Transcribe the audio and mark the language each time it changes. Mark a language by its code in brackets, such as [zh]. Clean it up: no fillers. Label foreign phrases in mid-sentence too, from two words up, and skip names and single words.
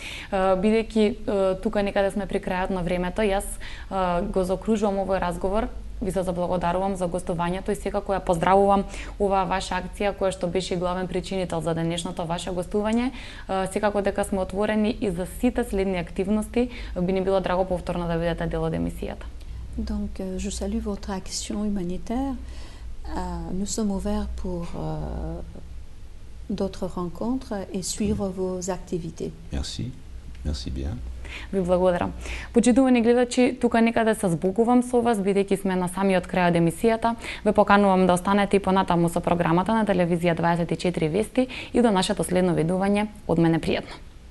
[mk] Бидејќи тука некаде сме при крајот на времето, јас го заокружувам овој разговор ви се заблагодарувам за гостувањето и секако ја поздравувам оваа ваша акција која што беше главен причинител за денешното ваше гостување. Секако дека сме отворени и за сите следни активности, би ни било драго повторно да бидете дел од емисијата. [fr] Donc, je salue votre action humanitaire. Nous sommes ouverts pour d'autres rencontres et suivre vos activités. Merci, merci bien. [mk] Ви благодарам. Почитувани гледачи, тука некаде се збогувам со вас, бидејќи сме на самиот крај од емисијата. Ве поканувам да останете и понатаму со програмата на телевизија 24 Вести и до нашето следно видување. Од мене пријатно.